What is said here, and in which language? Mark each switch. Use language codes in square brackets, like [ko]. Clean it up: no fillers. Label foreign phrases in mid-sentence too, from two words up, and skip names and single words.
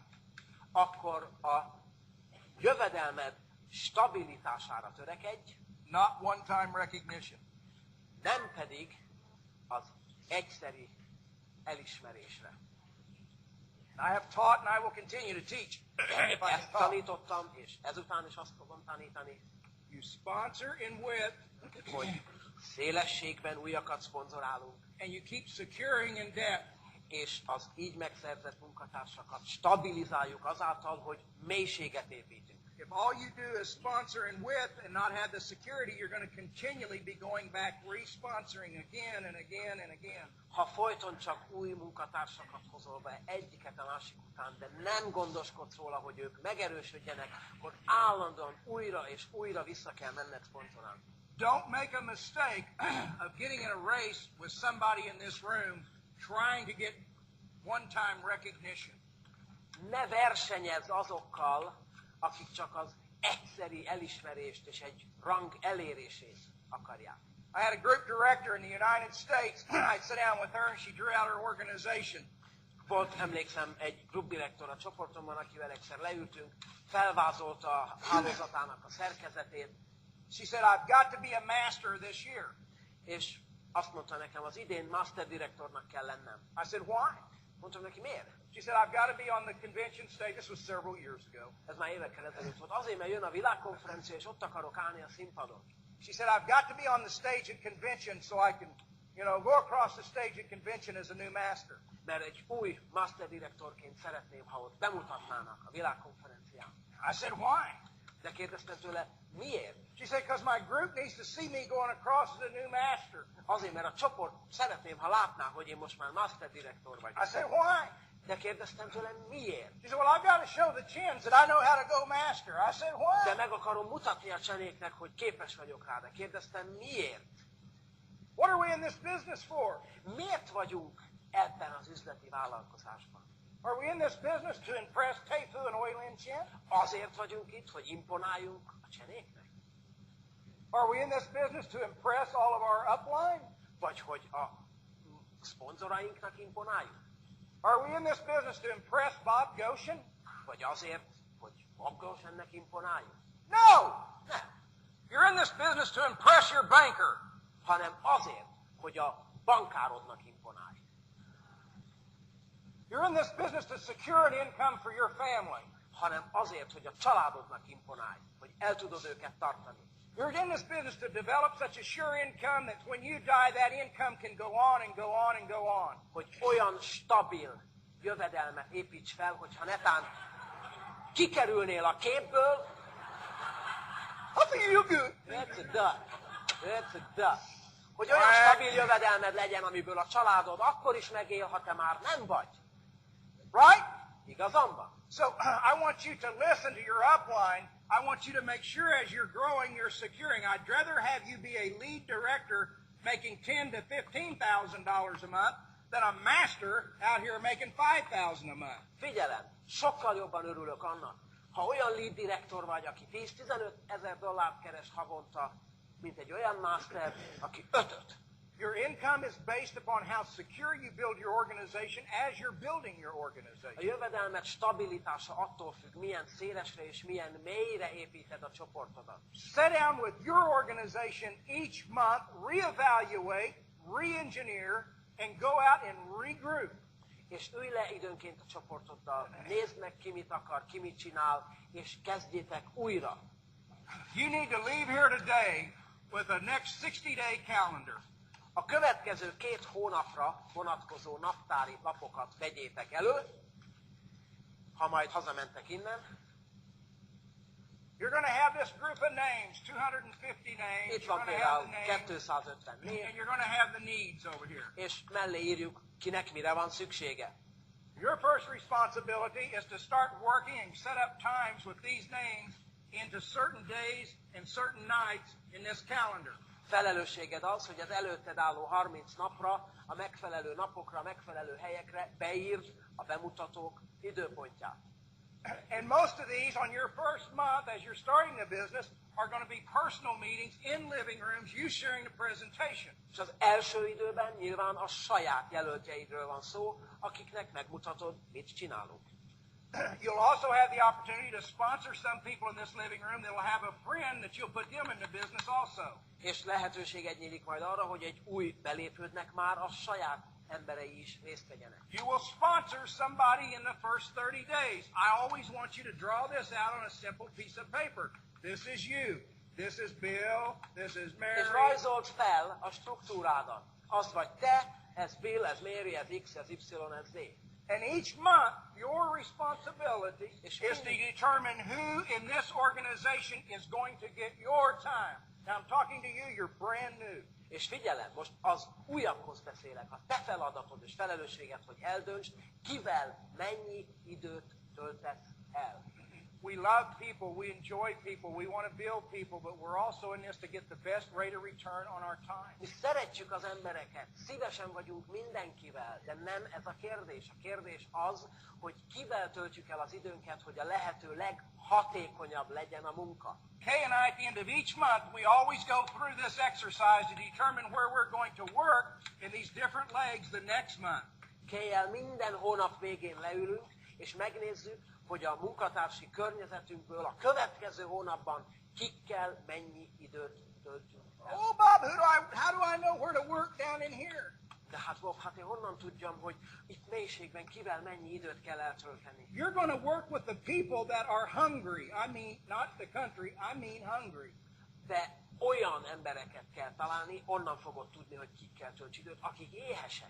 [hu] akkor a jövedelmed stabilitására törekedj, [en] Not one-time recognition. [hu] nem pedig az egyszeri elismerésre. [en] I have taught and I will continue to teach. If I [hu] Ezt [en] talk. [hu] tanítottam, és ezután is azt fogom tanítani, [en] You sponsor in width, [hu] hogy szélességben újakat szponzorálunk, [en] and you keep securing in depth. [hu] és az így megszerzett munkatársakat stabilizáljuk azáltal, hogy mélységet építünk. [en] If all you do is sponsor in width and not have the security, you're going to continually be going back, re-sponsoring again and again and again. [hu] Ha folyton csak új munkatársakat hozol be egyiket a másik után, de nem gondoskodsz róla, hogy ők megerősödjenek, akkor állandóan újra és újra vissza kell menned szponzorálni. [en] Don't make a mistake of getting in a race with somebody in this room trying to get one-time recognition. [hu] Ne versenyezz azokkal, akik csak az egyszeri elismerést és egy rang elérését akarják. [en] I had a group director in the United States. I'd sit down with her and she drew out her organization. [hu] Volt, emlékszem, egy klubdirektor a csoportomban, akivel egyszer leültünk, felvázolta a hálózatának a szerkezetét, [en] She said, I've got to be a master this year. [hu] és azt mondta nekem, az idén master direktornak kell lennem. [en] I said, why? [hu] Mondtam neki, miért? [en] She said, I've got to be on the convention stage. This was several years ago. [hu] Ez már évekkel ezelőtt volt. Azért, mert jön a világkonferencia, és ott akarok állni a színpadon. [en] She said, I've got to be on the stage at convention so I can, go across the stage at convention as a new master. [hu] Mert egy új master direktorként szeretném, ha ott bemutatnának a világkonferencián. [en] I said, why? [hu] De kérdeztem tőle, miért? [en] She said, because my group needs to see me going across as a new master. [hu] Azért, mert a csoport szeretném, ha látná, hogy én most már master direktor vagyok. [en] I said, why? [hu] De kérdeztem tőle, miért? [en] She said, well, I've got to show the chins that I know how to go master. I said, why? [hu] De meg akarom mutatni a csenéknek, hogy képes vagyok rá. De kérdeztem, miért? [en] What are we in this business for? [hu] Miért vagyunk ebben az üzleti vállalkozásban? [en] Are we in this business to impress Teifu and Oilin Chen? [hu] Azért vagyunk itt, hogy imponáljunk a csenéknek? [en] Are we in this business to impress all of our upline? [hu] Vagy hogy a szponzorainknak imponáljunk? [en] Are we in this business to impress Bob Goshen? [hu] Vagy azért, hogy Bob Goshennek imponáljunk? [en] No! [hu] Nem. [en] You're in this business to impress your banker. [hu] Hanem azért, hogy a bankárodnak imponálj. [en] You're in this business to secure an income for your family. [hu] Hanem azért, hogy a családodnak imponálj, hogy el tudod őket tartani. [en] You're in this business to develop such a sure income that when you die, that income can go on and go on and go on. [hu] Hogy olyan stabil jövedelmet építs fel, hogyha netán kikerülnél a képből. [en] I think you good. That's a duh. That's a duh. [hu] Hogy olyan stabil jövedelmed legyen, amiből a családod akkor is megél, ha te már nem vagy. [en] Right? [hu] Igazam van? [en] So I want you to listen to your upline. I want you to make sure as you're growing, you're securing. I'd rather have you be a lead director making $10,000 to $15,000 a month than a master out here making $5,000 a month. [hu] Figyelem, sokkal jobban örülök annak, ha olyan lead direktor vagy, aki 10-15 ezer dollárt keres havonta, mint egy olyan master, aki 5-öt. [en] Your income is based upon how secure you build your organization as you're building your [hu] A [en] organization. [hu] jövedelmet stabilitása attól függ, milyen szélesre és milyen mélyre építed a csoportodat. [en] Sit down with your organization each month, reevaluate, re-engineer, and go out and regroup. [hu] És ülj le időnként a csoportoddal, nézd meg ki mit akar, ki mit csinál, és kezdjétek újra. [en] You need to leave here today with a next 60-day calendar. [hu] A következő 2 hónapra vonatkozó naptári lapokat vegyétek elő, ha majd hazamentek innen. [en] You're going to have this group of names, 250 names. [hu] Itt [en] You're [hu] van [en] going to have [hu] például [en] the names, [hu] 250 név, [en] and you're going to have the needs over here. [hu] és mellé írjuk, kinek mire van szüksége. [en] Your first responsibility is to start working and set up times with these names into certain days and certain nights in this calendar. [hu] Felelősséged az, hogy az előtted álló 30 napra, a megfelelő napokra, a megfelelő helyekre beírd a bemutatók időpontját. [en] And most of these on your first month as you're starting the business are going to be personal meetings in living rooms, you sharing the presentation. [hu] És az első időben nyilván a saját jelöltjeidről van szó, akiknek megmutatod, mit csinálunk. [en] You'll also have the opportunity to sponsor some people in this living room that will have a friend that you'll put them in the business also. [hu] És lehetőséged nyílik majd arra, hogy egy új belépődnek már a saját emberei is részt vegyenek. [en] You will sponsor somebody in the first 30 days. I always want you to draw this out on a simple piece of paper. This is you. This is Bill. This is Mary. [hu] És rajzold fel a struktúrádat. Az vagy te, ez Bill, ez Mary, ez X, ez Y, ez Z. [en] And each month, your responsibility is to determine who in this organization is going to get your time. Now I'm talking to you, you're brand new. [hu] És figyelem, most az újakhoz beszélek. A te feladatod és felelősséged, hogy eldöntsd, kivel mennyi időt töltesz el. [en] We love people, we enjoy people, we want to build people, but we're also in this to get the best rate of return on our time. [hu] Mi szeretjük az embereket, szívesen vagyunk mindenkivel, de nem ez a kérdés. A kérdés az, hogy kivel töltjük el az időnket, hogy a lehető leghatékonyabb legyen a munka. [en] Kay and I, at the end of each month, we always go through this exercise to determine where we're going to work in these different legs the next month. [hu] Kay-el minden hónap végén leülünk, és megnézzük, hogy a munkatársi környezetünkből a következő hónapban kikkel mennyi időt töltünk el. [en] Oh, Bob, how do I know where to work down in here? [hu] De hát Bob, hát én honnan tudjam, hogy itt mélységben kivel mennyi időt kell eltölteni? [en] You're going to work with the people that are hungry. I mean, not the country, I mean hungry. [hu] De olyan embereket kell találni, onnan fogod tudni, hogy kikkel tölts időt, akik éhesek.